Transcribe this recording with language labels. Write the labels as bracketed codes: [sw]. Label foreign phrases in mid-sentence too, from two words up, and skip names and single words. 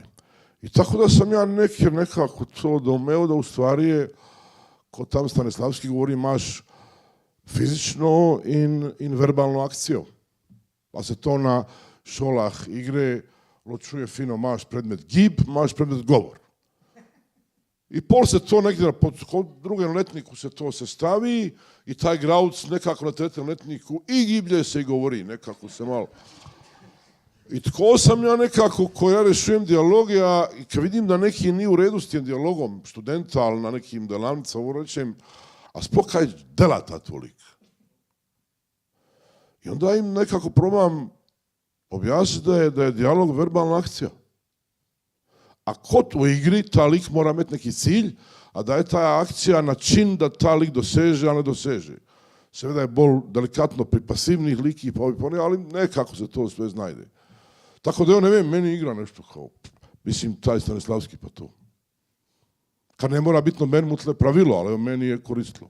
[hr] I tako da sam ja nekako to doumeo da u stvari je, ko tam Stanislavski govori, imaš fizično in verbalno akcijo. Pa se to na šolah igre ločuje fino, imaš predmet gib, imaš predmet govor. I pol se to negdje kod drugem letniku se to se stavi i taj grauc nekako na trećem letniku i giblje se i govori, nekako se malo. I tko sam ja nekako, ko ja rešujem dijalog, i kad vidim da neki nije u redu s tim dijalogom studenta, ali na nekim delavnicama, ovo rečem, a sploh kaj dela ta tolik. I onda im nekako probam objasniti da je dijalog verbalna akcija. A kod u igri ta lik mora imati neki cilj, a da je ta akcija način da ta lik doseže, a ne doseže. [sl] Seveda je bolj delikatno pri pasivnih liki, ali nekako se to sve znajde. [hr] Tako da, ne vem, meni igra nešto kao, mislim, taj Stanislavski pa to. Kad ne mora biti noben mutle pravilo, ali meni je koristilo.